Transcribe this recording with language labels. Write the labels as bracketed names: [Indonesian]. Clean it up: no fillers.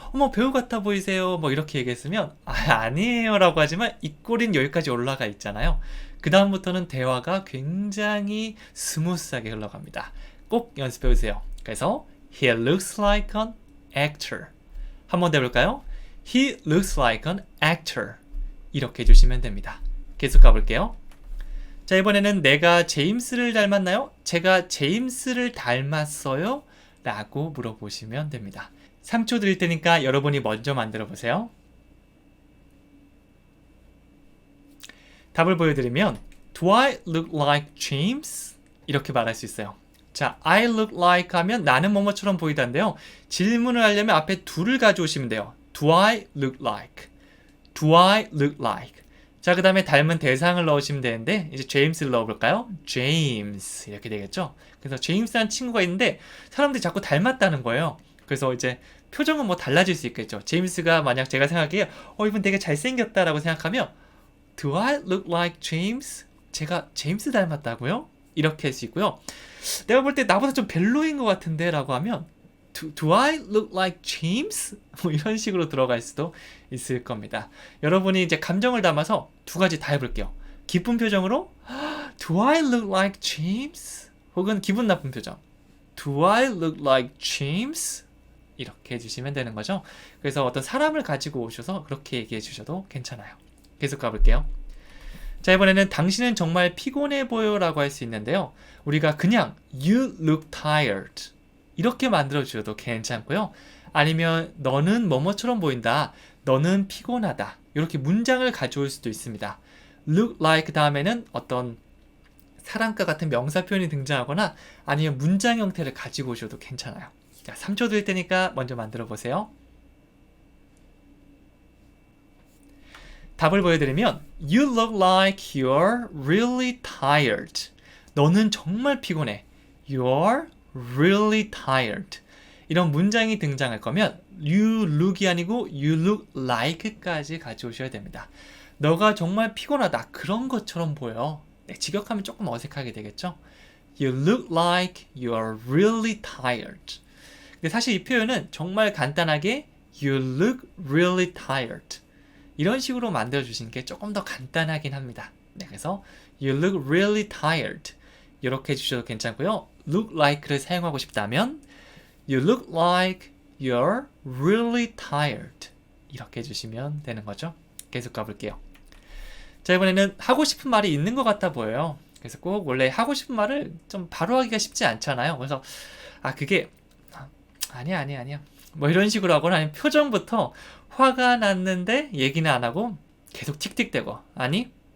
[Korean] 어머 배우 같아 보이세요. 뭐 이렇게 얘기했으면 아니에요 라고 하지만 입꼬리는 여기까지 올라가 있잖아요. 그 다음부터는 대화가 굉장히 스무스하게 흘러갑니다. 꼭 연습해 보세요. 그래서 [English] He looks like an actor [Korean] 한 번 더 해볼까요? [English] He looks like an actor [Korean] 이렇게 해주시면 됩니다. 계속 가볼게요. 자, 이번에는 내가 제임스를 닮았나요? 제가 제임스를 닮았어요? 라고 물어보시면 됩니다. 3초 드릴 테니까 여러분이 먼저 만들어 보세요. 답을 보여드리면 [English] Do I look like James? [Korean] 이렇게 말할 수 있어요. 자, I look like 하면 나는 뭐뭐처럼 보이다인데요. 질문을 하려면 앞에 do를 가져오시면 돼요. [English] Do I look like? Do I look like? [Korean] 자, 그 다음에 닮은 대상을 넣으시면 되는데 이제 제임스를 넣어볼까요? James 이렇게 되겠죠. 그래서 제임스라는 친구가 있는데 사람들이 자꾸 닮았다는 거예요. 그래서 이제 표정은 뭐 달라질 수 있겠죠. 제임스가 만약 제가 생각하기에 이분 되게 잘생겼다라고 생각하면 [English] Do I look like James? [Korean] 제가 제임스 닮았다고요? 이렇게 할 수 있고요. 내가 볼 때 나보다 좀 별로인 것 같은데 라고 하면 [English] Do I look like James? [Korean] 뭐 이런 식으로 들어갈 수도 있을 겁니다. 여러분이 이제 감정을 담아서 두 가지 다 해볼게요. 기쁜 표정으로 [English] Do I look like James? [Korean] 혹은 기분 나쁜 표정 [English] Do I look like James? [Korean] 이렇게 해주시면 되는 거죠. 그래서 어떤 사람을 가지고 오셔서 그렇게 얘기해 주셔도 괜찮아요. 계속 가볼게요. 자, 이번에는 당신은 정말 피곤해 보여 라고 할 수 있는데요. 우리가 그냥 [English] You look tired [Korean] 이렇게 만들어 주셔도 괜찮고요. 아니면 너는 뭐뭐처럼 보인다. 너는 피곤하다. 이렇게 문장을 가져올 수도 있습니다. look like 다음에는 어떤 사람과 같은 명사 표현이 등장하거나 아니면 문장 형태를 가지고 오셔도 괜찮아요. 자, 3초 드릴 테니까 먼저 만들어 보세요. 답을 보여드리면 [English] You look like you're really tired. [Korean] 너는 정말 피곤해. [English] You're really tired. [Korean] 이런 문장이 등장할 거면 You look이 아니고 You look like까지 가져오셔야 됩니다. 너가 정말 피곤하다. 그런 것처럼 보여. 네, 직역하면 조금 어색하게 되겠죠? [English] You look like you're really tired. [Korean] 근데 사실 이 표현은 정말 간단하게 [English] You look really tired. [Korean] 이런 식으로 만들어주시는 게 조금 더 간단하긴 합니다. 네, 그래서 [English] You look really tired. [Korean] 이렇게 해주셔도 괜찮고요. [English] Look like [Korean] 를 사용하고 싶다면 [English] You look like you're really tired. [Korean] 이렇게 해주시면 되는 거죠. 계속 가볼게요. 자, 이번에는 하고 싶은 말이 있는 것 같아 보여요. 그래서 꼭 원래 하고 싶은 말을 좀 바로 하기가 쉽지 않잖아요. 그래서 그게 아니야 뭐 이런 식으로 하거나 아니면 표정부터 화가 났는데 얘기는 안 하고 계속 틱틱대고 아니?